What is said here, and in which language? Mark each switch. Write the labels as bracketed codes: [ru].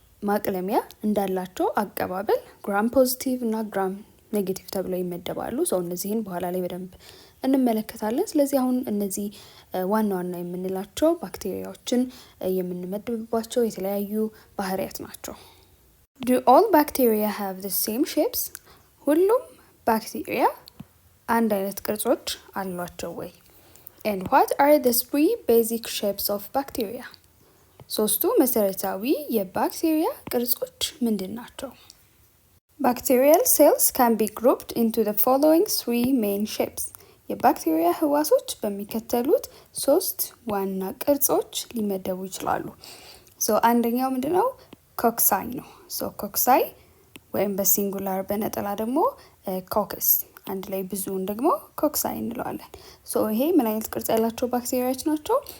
[am] ማቅለሚያ እንዳላቸው አቀባበል ግራም ፖዚቲቭ እና ግራም ኔጌቲቭ ተብለው ይመደባሉ። እነዚህን በኋላ ላይ በደንብ እንመለከታለን። ስለዚህ አሁን እነዚህ ዋና ዋና የምንላቸው ባክቴሪያዎችን የምንመድብባቸው የተለያዩ ባህሪያት ናቸው። [en] Do all bacteria have the same shapes? [am] ሁሉም ባክቴሪያ አንድ አይነት ቅርጾች አሏቸው ወይ? [en] And what are the three basic shapes of bacteria? [am] ሶስቱ መሰረታዊ የባክቴሪያ ቅርጾች ምንድን ናቸው? [en] Bacterial cells can be grouped into the following three main shapes. [am] የባክቴሪያ ህዋሶች በሚከተሉት ሶስት ዋና ቅርጾች ሊመደቡ ይችላሉ። አንደኛው ምንድነው? ኮክሳይ ነው። ኮክሳይ ወይም በሲንጉላር በነጠላ ደግሞ ኮከስ፣ አንድ ላይ ብዙውን ደግሞ ኮክሳይ እንለዋለን። ይሄ ምን አይነት ቅርጽ ያላቸው ባክቴሪያዎች ናቸው?